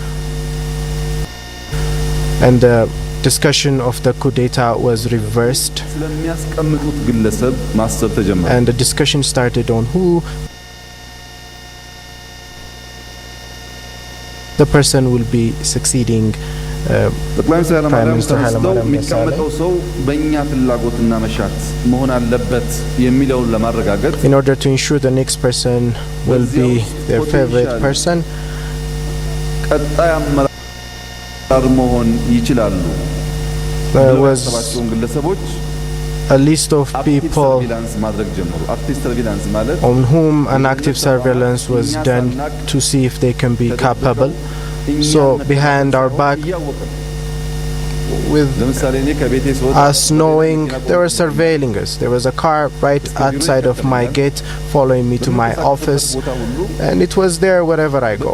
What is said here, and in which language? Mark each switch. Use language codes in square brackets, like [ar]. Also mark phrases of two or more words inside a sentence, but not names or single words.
[en] And the discussion of the coup d'etat was reversed, and the discussion started on who the person will be succeeding [am] ጠቅላይ ሚኒስትር [en] Prime Minister [am] ኃይለማርያም ኃይለማርያም የሚቀመጠው ሰው በእኛ ፍላጎትና መሻት መሆን አለበት የሚለውን ለማረጋገጥ [en] in order to ensure the next person will be their favorite person. [am] ቀጣይ አመራር መሆን ይችላሉ [en] There was [am] ግለሰቦች [en] a list of people [am] ማድረግ ጀመሩ [en] active surveillance [am] ማለት [en] on whom an active surveillance was done to see if they can be capable. So behind our back, with us knowing they were surveilling us. There was a car right outside of my gate following me to my office, and it was there wherever I go.